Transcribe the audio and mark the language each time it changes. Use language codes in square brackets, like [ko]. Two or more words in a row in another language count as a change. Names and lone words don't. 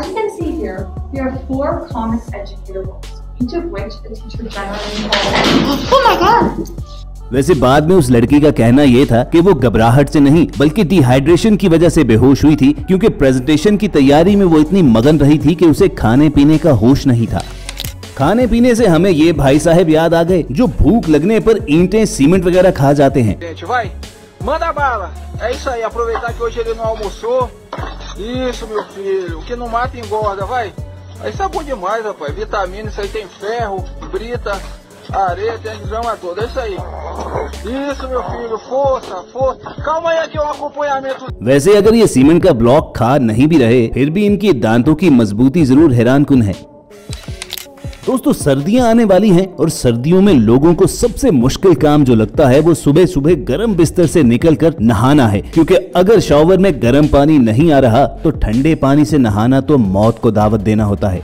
[hi] वैसे बाद में उस लड़की का कहना ये था कि वो घबराहट से नहीं बल्कि डिहाइड्रेशन की वजह से बेहोश हुई थी, क्योंकि प्रेजेंटेशन की तैयारी में वो इतनी मगन रही थी कि उसे खाने पीने का होश नहीं था। खाने पीने से हमें ये भाई साहब याद आ गए जो भूख लगने पर ईंटें सीमेंट वगैरह खा जाते हैं। [pt] Manda bala. É isso aí, aproveitar que hoje ele não almoçou. Isso, meu filho. O que não mata engorda, vai. Isso é bom demais, rapaz. Vitamina, isso aí tem ferro, brita, areia, tem a grama toda. É isso aí. Isso, meu filho. Força, força. Calma aí que é um acompanhamento. [hi] वैसे अगर ये सीमेंट का ब्लॉक खा नहीं भी रहे, फिर भी इनकी दांतों की मजबूती जरूर हैरानकुन है। दोस्तों, सर्दियां आने वाली हैं और सर्दियों में लोगों को सबसे मुश्किल काम जो लगता है वो सुबह सुबह गर्म बिस्तर से निकलकर नहाना है, क्योंकि अगर शॉवर में गर्म पानी नहीं आ रहा तो ठंडे पानी से नहाना तो मौत को दावत देना होता है।